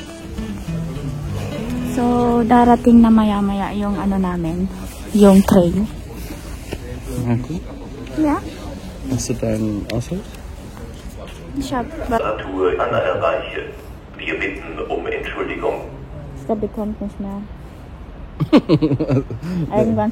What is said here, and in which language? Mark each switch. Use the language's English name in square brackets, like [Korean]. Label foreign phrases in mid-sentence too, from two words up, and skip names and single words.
[Filipino] So, darating na maya-maya yung ano namin, yung train. Okay. [German] Ja. Hast du deinen Ausweis? Ich habe... Tour Anna erreichen. Wir bitten um Entschuldigung. Der bekommt nicht mehr. Irgendwann.